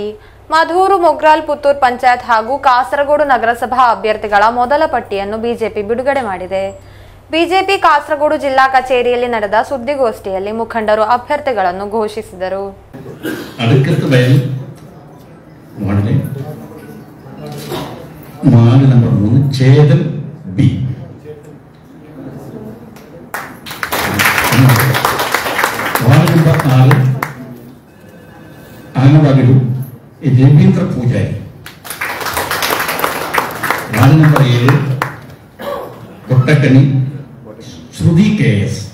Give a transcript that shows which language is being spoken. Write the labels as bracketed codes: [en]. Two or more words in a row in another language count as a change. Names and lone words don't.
[kn] ಮಧೂರು, ಮೊಗ್ರಾಲ್, ಪುತ್ತೂರು ಪಂಚಾಯತ್ ಹಾಗೂ ಕಾಸರಗೋಡು ನಗರಸಭಾ ಅಭ್ಯರ್ಥಿಗಳ ಮೊದಲ ಪಟ್ಟಿಯನ್ನು ಬಿಜೆಪಿ ಬಿಡುಗಡೆ ಮಾಡಿದೆ. ಬಿಜೆಪಿ ಕಾಸರಗೋಡು ಜಿಲ್ಲಾ ಕಚೇರಿಯಲ್ಲಿ ನಡೆದ ಸುದ್ದಿಗೋಷ್ಠಿಯಲ್ಲಿ ಮುಖಂಡರು ಅಭ್ಯರ್ಥಿಗಳನ್ನು ಘೋಷಿಸಿದರು. [ml] ನಂಬರ್ 3 ചേതൻ ബി, വാർഡ് നമ്പർ 6 ആനവാഗിലു രവീന്ദ്ര പൂജാരി, വാർഡ് നമ്പർ 7 കൊട്ടക്കണി ശ്രുതി KS,